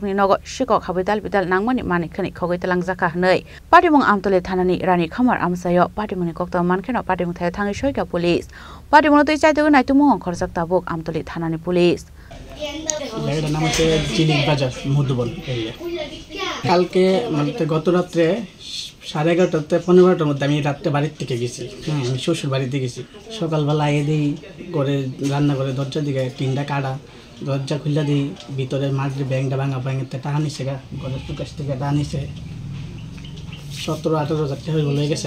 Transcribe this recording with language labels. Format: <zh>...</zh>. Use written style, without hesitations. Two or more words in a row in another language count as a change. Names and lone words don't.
<trp>ni nogo shiko khabai dal bidal nangmani mane khane khogai telang jaka hnai patimung amtoli thanani ranir khamar amsayo patimuni koktoma man kheno patimung thayo thangi shoika police patimung toi chaito nai tumung khorjak tabuk amtoli thanani police</trp> <bn>জায়গাটার নাম হচ্ছে চিলিক বাজার মধুবন এরিয়া। কালকে মানে গত রাত্রে 11:30 থেকে 15টার মধ্যে আমি রাত্রে বাড়ির থেকে গেছি। আমি শ্বশুর বাড়িতে গেছি। সকালবেলা আগে দিই করে রান্না করে দরজা দিকে টিনটা কাটা দরজা খুলে দিই ভিতরে মাটির ব্যাংকটা ভাঙা ব্যাংকের টাকা নিছে ঘরের প্রকাশ থেকে টাকা নিছে 17-18 হাজার টাকা হয়ে গেছে।</bn>